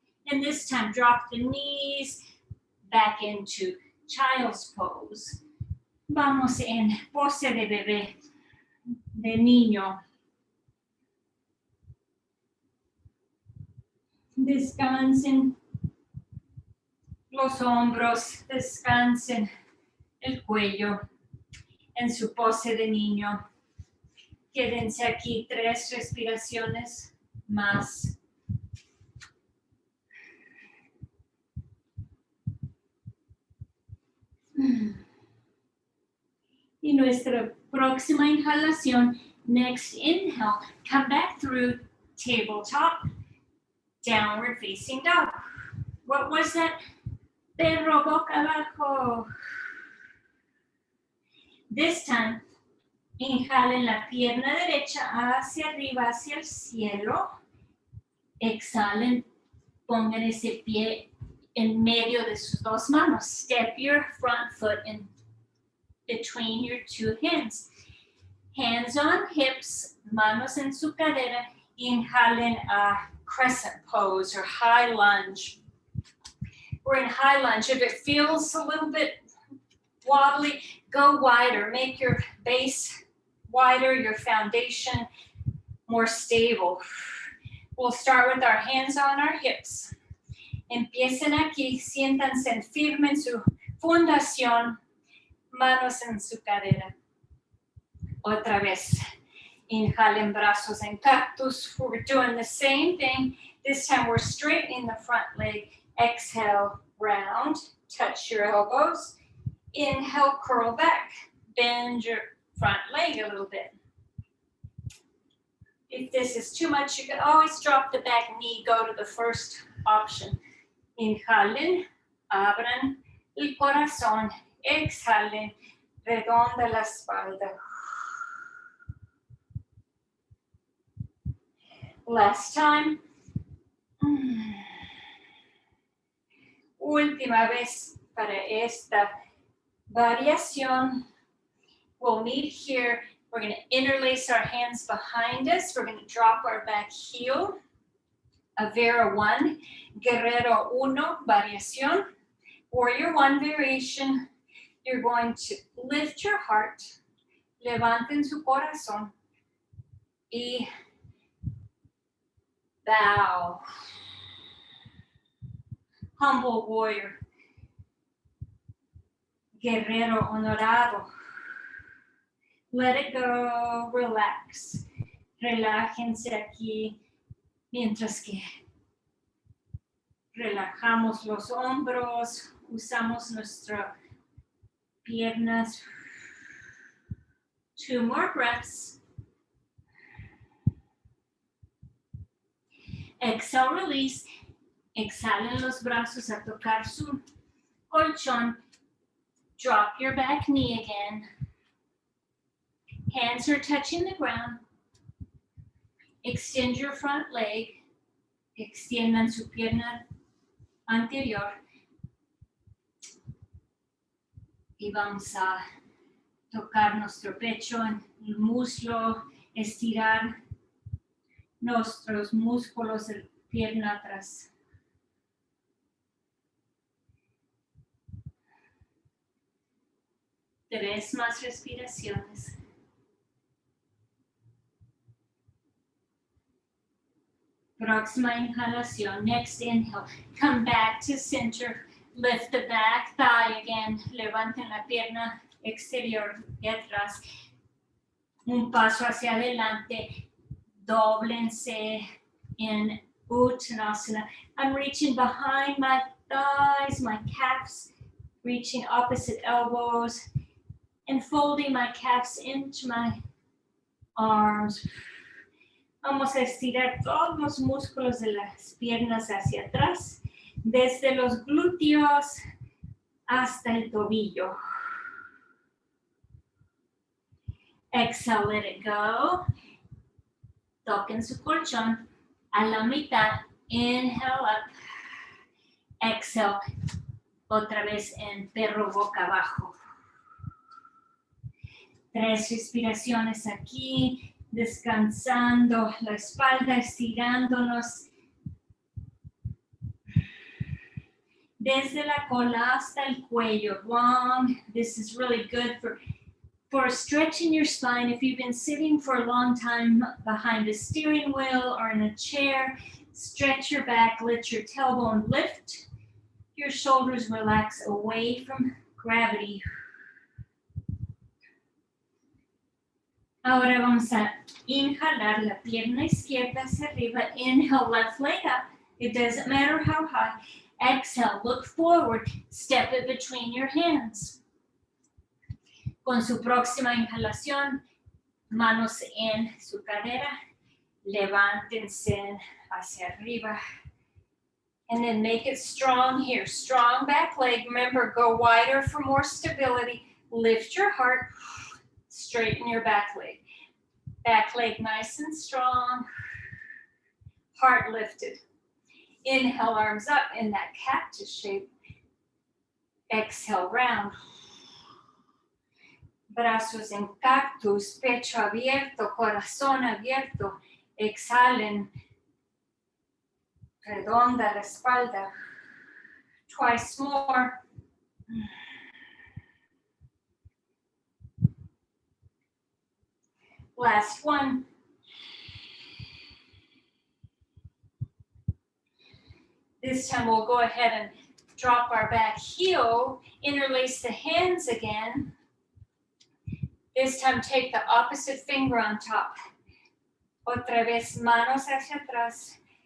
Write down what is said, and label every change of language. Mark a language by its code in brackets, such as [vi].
[en] And this time drop the knees back into child's pose. [es] Vamos en pose de bebé, de niño. Descansen los hombros, descansen el cuello. En su pose de niño. Quédense aquí 3 respiraciones más. Y nuestra próxima inhalación, [en] next inhale, come back through tabletop, downward facing dog. What was that? [es] Perro boca abajo. [en] This time, [es] inhalen la pierna derecha hacia arriba, hacia el cielo. Exhalen, pongan ese pie en medio de sus dos manos. [en] Step your front foot in between your two hands. Hands on hips, [es] manos en su cadera. Inhalen [en] a crescent pose or high lunge. We're in high lunge. If it feels a little bit wobbly, go wider. Make your base wider, your foundation more stable. We'll start with our hands on our hips. [es] Empiecen aquí, siéntanse firme en su fundación, manos en su cadera. Otra vez, inhalen brazos en cactus. [en] We're doing the same thing. This time we're straightening the front leg. Exhale, round, touch your elbows. Inhale, curl back. Bend your front leg a little bit. If this is too much, you can always drop the back knee, go to the first option. [es] Inhalen, abran el corazón. Exhalen, redonda la espalda. [en] Last time. [es] Última vez para esta variación. [en] We'll meet here. We're going to interlace our hands behind us. We're going to drop our back heel. [es] Avera 1, Guerrero 1, variación. [en] Warrior 1 variation. You're going to lift your heart. [es] Levanten su corazón. Y [en] bow. Humble warrior. [es] Guerrero honorado. [en] Let it go, relax. [es] Relájense aquí mientras que relajamos los hombros, usamos nuestras piernas. [en] 2 more breaths. Exhale, release. [es] Exhalen los brazos a tocar su colchón. [en] Drop your back knee again. Hands are touching the ground. Extend your front leg. [es] Extiendan su pierna anterior. Y vamos a tocar nuestro pecho, el muslo, estirar nuestros músculos de pierna atrás. Tres más respiraciones. Próxima inhalación. [en] Next inhale. Come back to center. Lift the back thigh again. [es] Levanten la pierna exterior de atrás. Un paso hacia adelante. Dóblense en Uttanasana. [en] I'm reaching behind my thighs, my calves, reaching opposite elbows, and folding my calves into my arms. [es] Vamos a estirar todos los músculos de las piernas hacia atrás, desde los glúteos hasta el tobillo. [en] Exhale, let it go. [es] Toquen su colchón a la mitad. [en] Inhale up. Exhale. [es] Otra vez en perro boca abajo. 3 respiraciones aquí. Descansando la espalda, estirándonos desde la cola hasta el cuello. [en] Long. This is really good for stretching your spine. If you've been sitting for a long time behind a steering wheel or in a chair, stretch your back, let your tailbone lift. Your shoulders relax away from gravity. [es] Ahora vamos a inhalar la pierna izquierda hacia arriba. [en] Inhale, left leg up. It doesn't matter how high. Exhale, look forward. Step it between your hands. [es] Con su próxima inhalación, manos en su cadera. Levántense hacia arriba. [en] And then make it strong here. Strong back leg. Remember, go wider for more stability. Lift your heart. Straighten your back leg. Back leg nice and strong. Heart lifted. Inhale, arms up in that cactus shape. Exhale, round. [es] Brazos en cactus, pecho abierto, corazón abierto. Exhalen. Redonda la espalda. [en] Twice more. Last one. This time we'll go ahead and drop our back heel, interlace the hands again. This time take the opposite finger on top. [es] Otra vez manos hacia atrás.